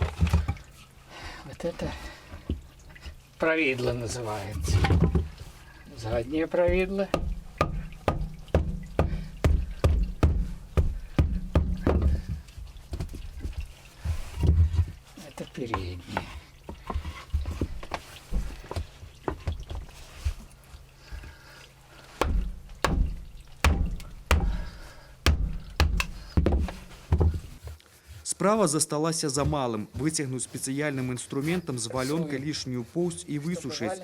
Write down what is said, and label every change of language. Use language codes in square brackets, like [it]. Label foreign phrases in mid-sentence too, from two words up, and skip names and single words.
[ru] Вот это провидло называется. Заднее правидло. Это переднее. [be] Справа засталася за малым. Выцягнуць спецыяльным інструментам з валёнка лішнюю поўсць і высушыць.